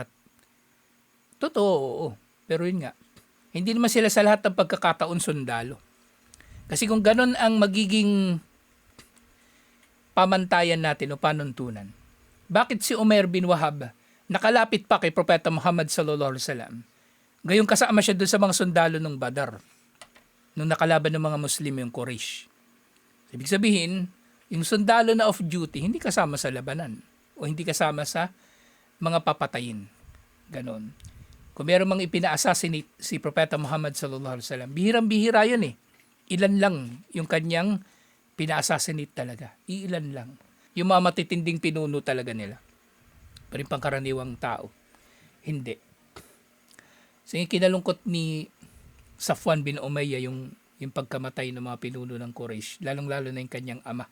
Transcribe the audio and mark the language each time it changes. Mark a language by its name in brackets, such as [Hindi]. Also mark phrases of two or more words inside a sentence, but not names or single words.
[Filipino] Totoo, oo. Pero yun nga, hindi naman sila sa lahat ng pagkakataon sundalo. Kasi kung ganun ang magiging pamantayan natin o panuntunan, bakit si Umair bin Wahab nakalapit pa kay Propeta Muhammad [Arabic] صلى الله عليه وسلم? [Filipino] Gayong kasama siya doon sa mga sundalo ng Badar nung nakalaban ng mga Muslim yung Quraysh. Ibig sabihin, yung sundalo na off-duty, hindi kasama sa labanan o hindi kasama sa mga papatayin. Ganon. Kung meron mang ipina-assassinate si Propeta Muhammad [Arabic] صلى الله عليه وسلم, [Filipino] bihirang-bihira yun eh. Ilan lang yung kanyang pina-assassinate talaga. Ilan lang. Yung mga matitinding pinuno talaga nila. Pero yung pangkaraniwang tao, hindi. So yung kinalungkot ni Safwan bin Umayyah yung pagkamatay ng mga pinuno ng Quraysh, lalong-lalo na yung kanyang ama.